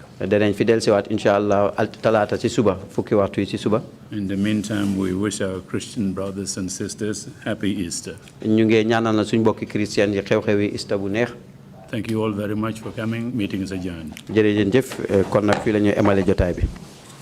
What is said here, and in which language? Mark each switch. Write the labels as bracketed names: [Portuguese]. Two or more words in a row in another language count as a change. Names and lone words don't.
[Wolof] Danañ fi dellusiwaat inshallah talaata ci suba fukki waxtu yi ci suba. [English] In the meantime, we wish our Christian brothers and sisters happy Easter. [Wolof] ñu ngi ñaanal na suñu mbokki Christian yi xew-xewi Easter bu neex. [English] Thank you all very much for coming. Meeting is adjourned. [Wolof] Jërëjëf kon nag fii la ñoo emale jotaay bi.